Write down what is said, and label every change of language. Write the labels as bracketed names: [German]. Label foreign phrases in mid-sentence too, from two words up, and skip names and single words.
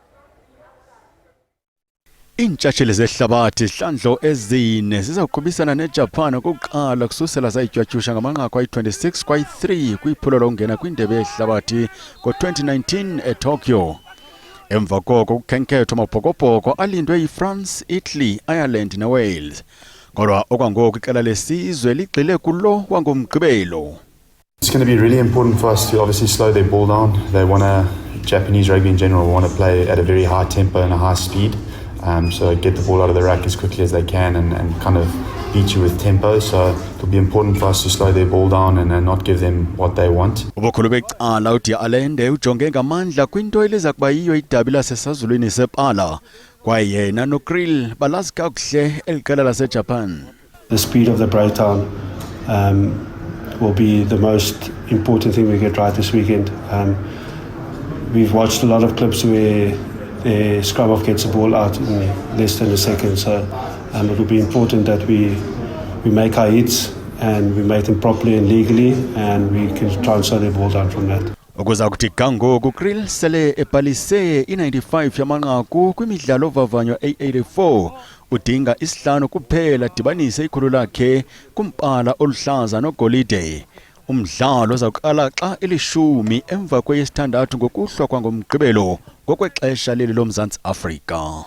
[Xhosa] Iintshantsheli zehlabathi hlandlo ezine zizaqhubisana neJapan okokuqala kususela zayitywatyusha ngamanqaku ayi-26 kwayi-3 kwiphulo lokungena kwindebe yehlabathi ngo-2019 eTokyo. Emva koko kukhenketho amabhokobhoko alindwe yiFrance, Italy, Ireland neWales. Kodwa okwangoku iqela lesizwe ligxile kulo wangomgqibelo. [English] It's going to be really important for us to obviously slow their ball down. They want to, Japanese rugby in general, want to play at a very high tempo and a high speed. So get the ball out of the rack as quickly as they can and kind of beat you with tempo. So it'll be important for us to slow their ball down and not give them what they want. [Xhosa] Ubukhulu becala uD'Alende ujonge ngamandla kwinto eliza kuba yiyo idabi lasesazulwini sepala kwaye nanokril balazi kakuhle eliqela lasejapan. [English] The speed of the breakdown will be the most important thing we get right this weekend. We've watched a lot of clips where the scrum-off gets the ball out in less than a second, so it will be important that we make our hits and we make them properly and legally, and we can try and slow the ball down from that. [Xhosa] Ukuza kuthi kangoku Kriel sele ebhalise i-95 yamanqaku kwimidlalo ovavanywa A84 udinga isihlanu kuphela dibanise ikhulu lakhe kumpala oluhlaza nogolide. Umdlalo uzawuqala xa ilishumi emva kweyesithandathu ngokuhlwa kwangomgqibelo ngokwexesha leli loMzantsi Afrika.